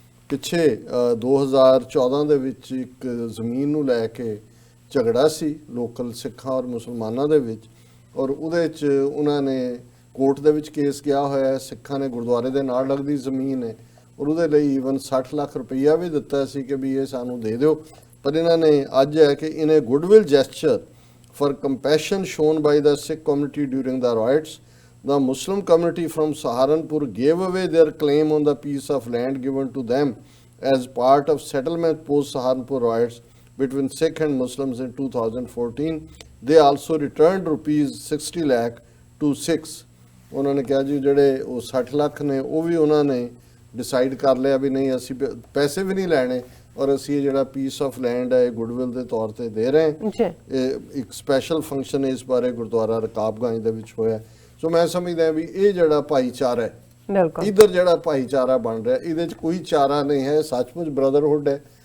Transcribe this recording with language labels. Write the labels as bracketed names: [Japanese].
[Punjabi] ਪਿੱਛੇ 2014 ਦੇ ਵਿੱਚ ਇੱਕ ਜ਼ਮੀਨ ਨੂੰ ਲੈ ਕੇ ਝਗੜਾ ਸੀ ਲੋਕਲ ਸਿੱਖਾਂ ਔਰ ਮੁਸਲਮਾਨਾਂ ਦੇ ਵਿੱਚ, ਔਰ ਉਹਦੇ 'ਚ ਉਹਨਾਂ ਨੇ ਕੋਰਟ ਦੇ ਵਿੱਚ ਕੇਸ ਕਿਹਾ ਹੋਇਆ। ਸਿੱਖਾਂ ਨੇ ਗੁਰਦੁਆਰੇ ਦੇ ਨਾਲ ਲੱਗਦੀ ਜ਼ਮੀਨ ਹੈ ਔਰ ਉਹਦੇ ਲਈ ਈਵਨ 60 ਲੱਖ ਰੁਪਈਆ ਵੀ ਦਿੱਤਾ ਸੀ ਕਿ ਵੀ ਇਹ ਸਾਨੂੰ ਦੇ ਦਿਓ। ਪਰ ਇਹਨਾਂ ਨੇ ਅੱਜ ਹੈ ਕਿ [English] In a goodwill gesture for compassion shown by the Sikh community during the riots, the Muslim community from Saharanpur gave away their claim on the piece of land given to them as part of settlement post Saharanpur riots between Sikh and Muslims in 2014. They also returned rupees 60 lakh to Sikhs. [Punjabi] ਉਹਨਾਂ ਨੇ ਕਿਹਾ ਜੀ ਜਿਹੜੇ ਉਹ 60 ਲੱਖ ਨੇ ਉਹ ਵੀ ਉਹਨਾਂ ਨੇ ਡਿਸਾਈਡ ਕਰ ਲਿਆ ਵੀ ਨਹੀਂ ਅਸੀਂ ਪੈਸੇ ਵੀ ਨਹੀਂ ਲੈਣੇ, ਔਰ ਅਸੀਂ ਇਹ ਜਿਹੜਾ ਪੀਸ ਆਫ ਲੈਂਡ ਹੈ ਗੁੱਡਵਿਲ ਦੇ ਤੌਰ ਤੇ ਦੇ ਰਹੇ ਹਾਂ। ਇਹ ਇੱਕ ਸਪੈਸ਼ਲ ਫੰਕਸ਼ਨ ਇਸ ਬਾਰੇ ਗੁਰਦੁਆਰਾ ਰਕਾਬਗੰਜ ਦੇ ਵਿੱਚ ਹੋਇਆ। ਸੋ ਮੈਂ ਸਮਝਦਾ ਵੀ ਇਹ ਜਿਹੜਾ ਭਾਈਚਾਰਾ ਹੈ, ਇੱਧਰ ਜਿਹੜਾ ਭਾਈਚਾਰਾ ਬਣ ਰਿਹਾ, ਇਹਦੇ 'ਚ ਕੋਈ ਚਾਰਾ ਨਹੀਂ ਹੈ, ਸੱਚਮੁੱਚ ਬ੍ਰਦਰਹੁੱਡ ਹੈ।